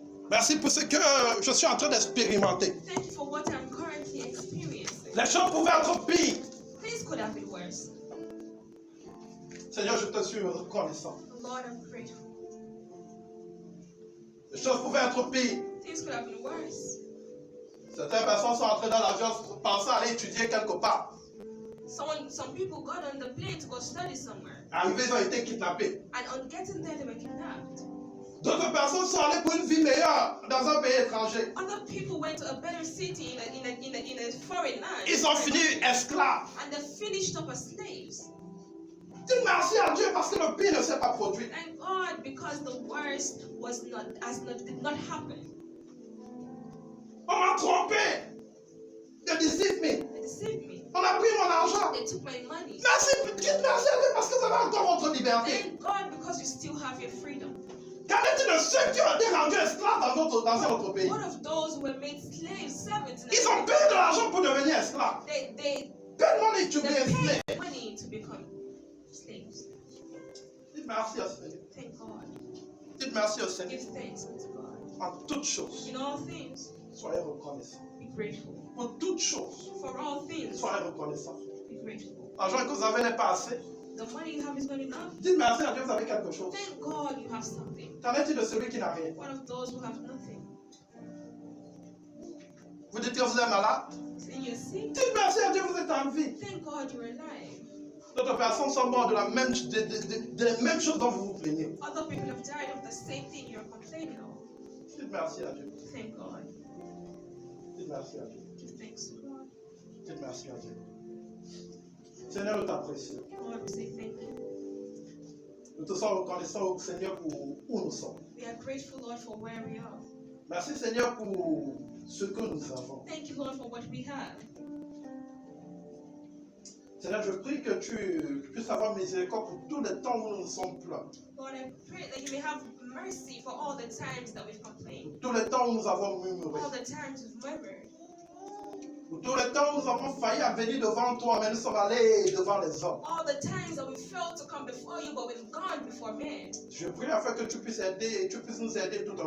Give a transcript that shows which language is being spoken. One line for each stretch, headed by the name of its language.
French: Merci pour ce que je suis en train d'expérimenter.
English: Thank you for what I'm currently experiencing.
French: Les choses pouvaient être pires.
English: Things could have been worse.
French: Seigneur, je te suis reconnaissant.
English: Lord, I'm grateful.
French: Les choses pouvaient être pires.
English: Things could have been worse.
French: Certaines personnes sont entrées dans l'avion pensant aller étudier quelque part.
English: Some people got on the plane to go study somewhere,
French: Arrivés, ils ont été kidnappés.
English: and on getting there, they were kidnapped.
French: D'autres personnes sont allées pour une vie meilleure dans un pays étranger.
English: Other people went to a better city in a foreign land,
French: Ils ont fini esclaves.
English: and they finished up as slaves.
French: Dis merci à Dieu parce que le pire ne s'est pas produit.
English: Thank God, because the worst did not happen.
French: On m'a trompé.
English: They deceived me. They deceived me.
French: On a pris mon argent.
English: They took my money.
French: Merci à Dieu parce que vous avez encore votre liberté.
English: Thank God, because you still have your freedom.
French: Qu'en est-il de ceux qui ont été rendus esclaves dans un autre pays?
English: What of those who were made slaves, servants?
French: Ils ont payé de l'argent pour devenir esclaves.
English: They Pay money to be a slave. paid money to become slaves.
French: Dites merci au Seigneur.
English: Thank God.
French: Dites merci au Seigneur.
English: Give thanks unto God.
French: En toutes choses,
English: In all things,
French: soyez reconnaissants.
English: be grateful.
French: Pour toutes choses,
English: For all things,
French: soyez reconnaissants.
English: be grateful.
French: L'argent que vous avez n'est pas assez.
English: The money you have is not enough.
French: Dites merci à Dieu, vous avez quelque chose.
English: Thank God you have something.
French: Qu'en est-il de celui qui n'a rien?
English: One of those who have nothing.
French: Vous dites que vous êtes malade?
English: And you're sick.
French: Dites merci à Dieu, vous êtes en vie.
English: Thank God you're alive.
French: D'autres personnes sont mortes de la même chose dont vous vous plaignez.
English: Other people have died of the same thing you're complaining of.
French: Dites merci à Dieu.
English: Thank God.
French: Dites merci à Dieu.
English: Give thanks to God.
French: Dites merci à Dieu. Seigneur, nous t'apprécions.
English: Lord, we say thank you.
French: Nous te sommes reconnaissants au Seigneur pour où nous sommes.
English: We are grateful, Lord, for where we are.
French: Merci Seigneur pour ce que nous avons.
English: Thank you, Lord, for what we have.
French: Seigneur, je prie que tu puisses avoir miséricorde pour tous les temps où nous ne sommes plus là.
English: Lord, I pray that you may have mercy for all the times that we've complained,
French: Pour tous les temps où nous avons murmuré.
English: all the times we've murmured,
French: Pour tous les temps où nous avons failli à venir devant toi, mais nous sommes allés devant les hommes.
English: all the times that we failed to come before you, but we've gone before men.
French: Je prie afin que tu puisses aider et tu puisses nous aider tout un